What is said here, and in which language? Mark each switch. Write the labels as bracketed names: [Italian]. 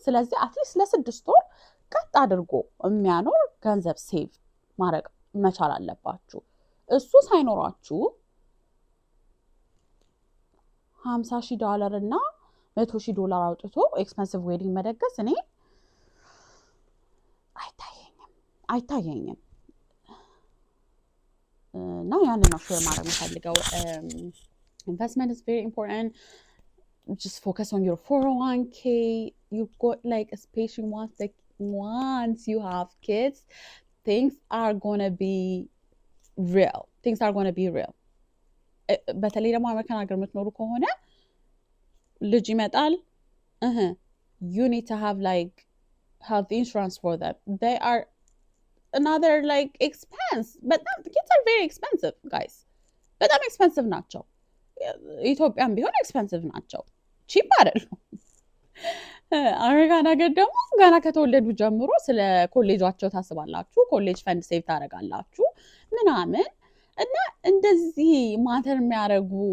[Amharic] ስለዚህ አትሊስት ለ6 ወር ቀጥ አድርጎ የሚያኖር ገንዘብ ሴቭ ማድረግ መቻል አለባችሁ። እሱ ሳይኖራችሁ $50,000 እና $100,000 አውጥቶ ኤክስፔንሲቭ ዌዲንግ መደገስ እኔ አይታየኝም። እና ያንን ነው ሼር ማድረግ የምፈልገው። [English] investment is very important. Just focus on your 401k. You got like especially once you have kids, things are going to be real. [Amharic] በተለይ ደግሞ አሜሪካን ሀገር የምትኖሩ ከሆነ ልጅ ይመጣል። [English] You need to have like health insurance for them. They are another like expense. But kids are very expensive, guys. [Amharic] በጣም expensive ናቸው። ኢትዮጵያም ቢሆን expensive ናቸው። ቺፕ አይደሉም። አሜሪካን ሀገር ደግሞ ገና ከተወለዱ ጀምሮ ስለ ኮሌጃቸው ታስባላችሁ። ኮሌጅ ፈንድ ሴቭ ታደርጋላችሁ ምናምን እና እንደዚህ ማተር የሚያደርጉ